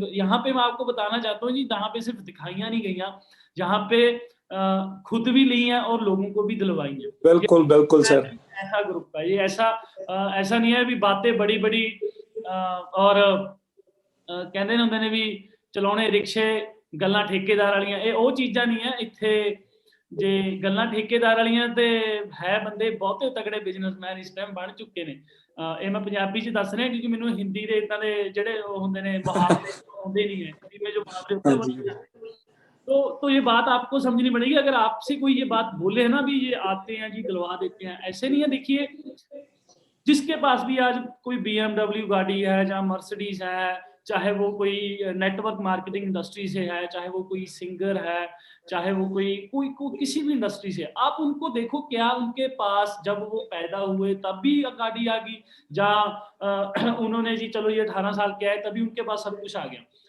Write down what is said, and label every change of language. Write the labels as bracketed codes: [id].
[hi] तो यहाँ पे मैं आपको बताना चाहता हूँ जी, जहाँ पे सिर्फ दिखाइयाँ नहीं गई, जहाँ पे खुद भी ली हैं और लोगों को भी दिलवाई हैं। बिल्कुल बिल्कुल सर, ऐसा ग्रुप है ये, ऐसा नहीं है भी बातें बड़ी बड़ी और कहते ना मैंने भी चलाने रिक्शे [pa] ਗੱਲਾਂ ਠੇਕੇਦਾਰ ਵਾਲੀਆਂ, ਇਹ ਉਹ ਚੀਜ਼ਾਂ ਨਹੀਂ ਹੈ ਇੱਥੇ। ਜੇ ਗੱਲਾਂ ਠੇਕੇਦਾਰ ਵਾਲੀਆਂ ਤੇ ਹੈ, ਬੰਦੇ ਬਹੁਤੇ ਤਗੜੇ ਬਿਜ਼ਨਸਮੈਨ ਇਸ ਟਾਈਮ ਬਣ ਚੁੱਕੇ ਨੇ। ਇਹ ਮੈਂ ਪੰਜਾਬੀ ਚ ਦੱਸ ਰਿਹਾ क्योंकि ਮੈਨੂੰ ਹਿੰਦੀ ਦੇ ਇਦਾਂ ਦੇ ਜਿਹੜੇ ਉਹ ਹੁੰਦੇ ਨੇ ਮੁਹਾਵਰੇ ਆਉਂਦੇ [hi] नहीं है, हिंदी में जो मुहावरे होते हैं वो नहीं आते। तो ये बात आपको समझनी पड़ेगी। अगर आपसे कोई ये बात बोले है ना भी ये आते हैं जी दिलवा देते हैं, ऐसे नहीं है। देखिए जिसके पास भी आज कोई BMW गाड़ी है, जहाँ मर्सिडीज है, चाहे वो कोई नेटवर्क मार्केटिंग इंडस्ट्री से है, चाहे वो कोई सिंगर है, चाहे वो कोई किसी भी इंडस्ट्री से, आप उनको देखो क्या उनके पास जब वो पैदा हुए तब भी गाड़ी आ गई, जहाँ उन्होंने जी चलो ये 18 साल के आए तभी उनके पास सब कुछ आ गया।